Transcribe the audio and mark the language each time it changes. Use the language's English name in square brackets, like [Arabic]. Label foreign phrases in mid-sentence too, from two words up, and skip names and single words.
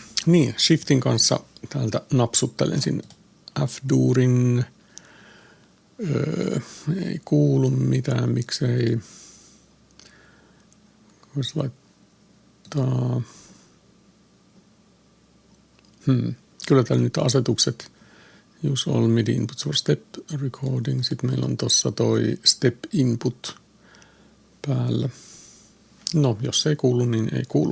[Finnish] Niin, Shiftin kanssa täältä napsuttelen sinne F-duurin. Ei kuulu mitään, miksei. Voisi laittaa. Kyllä täällä nyt asetukset. [English] Use all MIDI inputs for step recording. [Finnish] Sitten meillä on tuossa toi [English] step input [Finnish] päällä. No, jos ei kuulu, niin ei kuulu.